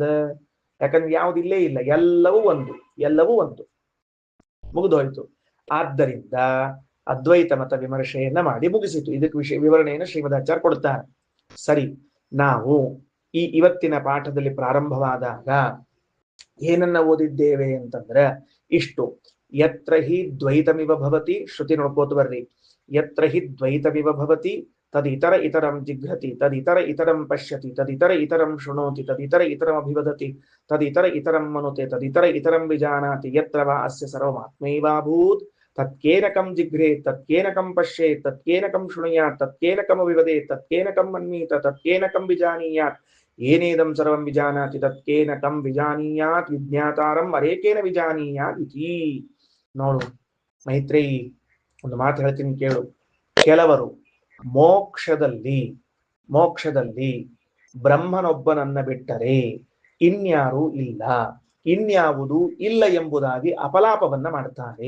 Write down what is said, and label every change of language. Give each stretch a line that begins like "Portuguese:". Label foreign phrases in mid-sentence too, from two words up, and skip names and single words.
Kannada: ಯಾಕಂದ್ರೆ ಯಾವುದಿಲ್ಲೇ ಇಲ್ಲ, ಎಲ್ಲವೂ ಒಂದು ಮುಗಿದೋಯ್ತು. ಆದ್ದರಿಂದ ಅದ್ವೈತ ಮತ ವಿಮರ್ಶೆಯನ್ನ ಮಾಡಿ ಮುಗಿಸಿತು. ಇದಕ್ಕೆ ವಿವರಣೆಯನ್ನು ಶ್ರೀಮದಾಚಾರ್ಯ ಕೊಡ್ತಾರೆ. ಸರಿ, ನಾವು ಇವತ್ತಿನ ಪಾಠದಲ್ಲಿ ಪ್ರಾರಂಭವಾದಾಗ ಏನನ್ನ ಓದಿದ್ದೇವೆ ಅಂತಂದ್ರೆ ಇಷ್ಟು.
Sanskrit: ಯತ್ರ ಹಿ ದ್ವೈತಮಿವ ಭವತಿ,
Kannada: ಶ್ರುತಿ ನೋಡ್ಕೋತ ಬರ್ರಿ.
Sanskrit: ಯತ್ರ ಹಿ ದ್ವೈತಮಿವ ಭವತಿ ತದಿತರ ಇತರಂ ಜಿಘ್ರತಿ, ತದಿತರ ಇತರಂ ಪಶ್ಯತಿ, ತದಿತರ ಇತರಂ ಶೃಣೋತಿ, ತದಿತರ ಇತರಂ ಅಭಿವದತಿ, ತದಿತರ ಇತರಂ ಮನುತೆ, ತದಿತರ ಇತರಂ ವಿಜಾನಾತಿ, ಯತ್ರ ವಾ ಅಸ್ಯ ಸರ್ವಮಾತ್ಮೈವಾಭೂತ್ ತತ್ಕೇನ ಕಂ ಜಿಘ್ರೇತ್, ತತ್ಕೇನ ಕಂ ಪಶ್ಯೇತ್, ತತ್ಕೇನ ಕಂ ಶೃಣುಯಾತ್, ತತ್ಕೇನ ಕಂ ಅಭಿವದೇತ್, ತತ್ಕೇನ ಕಂ ಮನ್ಮೀತ, ತತ್ಕೇನ ಕಂ ವಿಜಾನೀಯಾತ್, ಏನೇದಂ ಸರ್ವಂ ವಿಜಾನಾತಿ ತತ್ಕೇನ ಕಂ ವಿಜಾನೀಯಾತ್, ವಿಜ್ಞಾತಾರಂ ಅರೇಕೇನ ವಿಜಾನೀಯಾತ್ ಇತಿ.
Kannada: ನೋಡು ಮೈತ್ರೇಯಿ, ಒಂದು ಮಾತು ಹೇಳ್ತೀನಿ ಕೇಳು. ಕೆಲವರು ಮೋಕ್ಷದಲ್ಲಿ ಬ್ರಹ್ಮನೊಬ್ಬನನ್ನ ಬಿಟ್ಟರೆ ಇನ್ಯಾರೂ ಇಲ್ಲ, ಇನ್ಯಾವುದು ಇಲ್ಲ ಎಂಬುದಾಗಿ ಅಪಲಾಪವನ್ನ ಮಾಡ್ತಾರೆ.